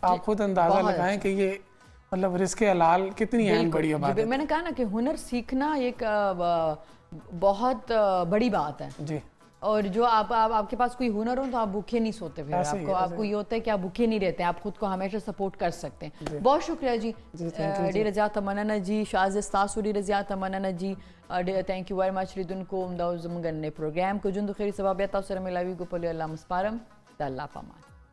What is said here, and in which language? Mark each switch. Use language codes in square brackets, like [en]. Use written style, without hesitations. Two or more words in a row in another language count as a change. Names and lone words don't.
[ur] آپ خود اندازہ لگائیں کہ یہ مطلب رزق حلال کتنی اہم بڑی عبادت ہے. میں نے کہا نا کہ ہنر سیکھنا ایک بہت بڑی بات ہے جی. اور جو آپ کے پاس کوئی ہنر ہو تو آپ بھوکے نہیں سوتے, پھر آپ کو یہ ہوتا ہے کہ آپ بھوکے نہیں رہتے, آپ خود کو ہمیشہ سپورٹ کر سکتے ہیں. بہت شکریہ جی, [ps] ډیره زیاته مننه جی. شاز ستاسو ډیره زیاته مننه جی. [en] thank you very much لیدونکو. [ps] دا زموږ نن پروګرام کو جون د خیر سبب تاسو سره ملاوي کو په الله مسپارم د الله پامان.